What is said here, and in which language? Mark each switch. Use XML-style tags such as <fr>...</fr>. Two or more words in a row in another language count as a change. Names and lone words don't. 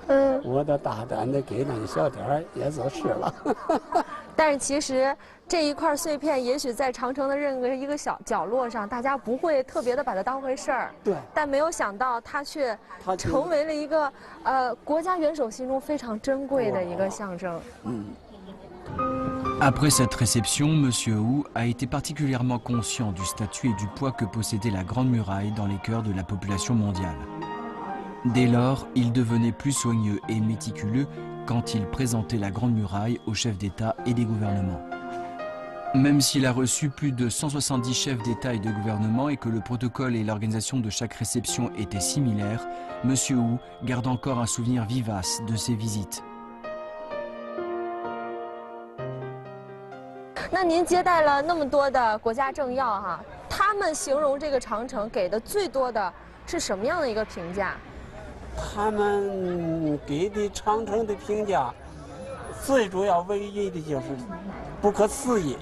<zh>我的大胆的给那小点儿也就是了。但是其实这一块碎片，也许在长城的任何一个小角落上，大家不会特别的把它当回事儿。对。但没有想到，它却成为了一个国家元首心中非常珍贵的一个象征。</zh> <fr>Après cette réception, Monsieur Wu a été particulièrement conscient du statut et du poids que possédait la Grande Muraille dans les cœurs de la population mondiale. Dès lors, il devenait plus soigneux et méticuleux quand il présentait la Grande Muraille aux chefs d'État et des gouvernements. Même s'il a reçu plus de 170 chefs d'État et de gouvernement et que le protocole et l'organisation de chaque réception étaient similaires, Monsieur Wu garde encore un souvenir vivace de ces visites.</fr> <zh>那您接待了那么多的国家政要哈，他们形容这个长城给的最多的是什么样的一个评价？他们给的长城的评价，最主要唯一的就是不可思议。</zh>